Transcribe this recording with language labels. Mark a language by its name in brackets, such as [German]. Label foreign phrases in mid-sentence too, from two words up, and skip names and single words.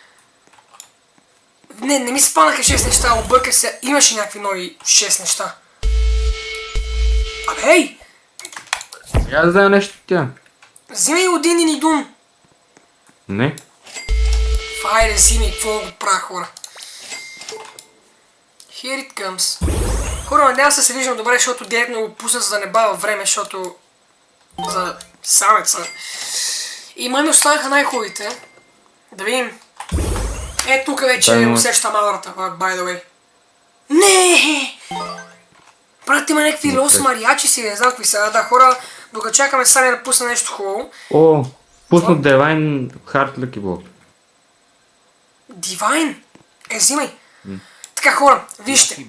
[Bulgarian] Не ми се паднаха 6 неща, обърках се, имаше някакви нови 6 неща. Абе, ей! Я да взема нещо тя. Взимай един или дун. Не? Хайде, взимай, какво го правя, хора? [English] Here it comes. [Bulgarian] Хора, надявам се виждам добре, защото директно го пусна, за да не бава време, защото... За самеца. И май ми останаха най-хубавите. Да видим. Е, тук вече усещам аурата, [English] by the way. [Bulgarian] Не! Брат, има някакви лос мариачи си, не знам какви са. Да, хора, докато чакаме сами да пусна нещо хубаво. О, пуснат Divine Heart Lucky Block. Divine? Взимай. Така, хора, вижте.